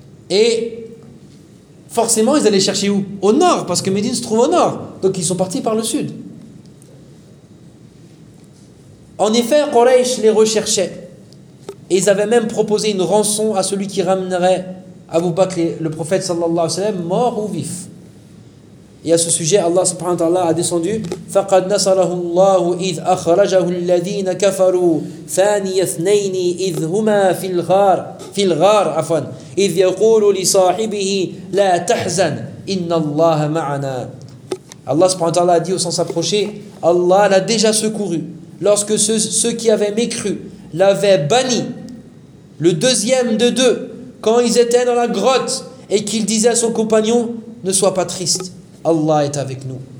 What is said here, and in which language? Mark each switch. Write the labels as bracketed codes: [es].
[fr] Et forcément, ils allaient chercher où? Au nord, parce que Médine se trouve au nord. Donc, ils sont partis par le sud. En effet, Quraysh les recherchait. Et ils avaient même proposé une rançon à celui qui ramènerait Abu Bakr, le prophète [ar] sallallahu alayhi wa sallam, [fr] mort ou vif. Et à ce sujet, Allah subhanahu wa ta'ala a descendu: [ar] فَقَدْ نَصَرَهُ اللَّهُ إِذْ أَخْرَجَهُ الَّذِينَ كَفَرُوا ثَانِيَ اثْنَيْنِ إِذْ هُمَا فِي الْغَارِ عفوا إِذْ يَقُولُ لِصَاحِبِهِ لَا تَحْزَنْ إِنَّ اللَّهَ مَعَنَا. [fr] Allah [ar] subhanahu wa ta'ala [fr] a dit au sens approché: Allah l'a déjà secouru lorsque ceux qui avaient mécru l'avaient banni, le deuxième de deux, quand ils étaient dans la grotte et qu'il disait à son compagnon: ne sois pas triste, Allah est avec nous.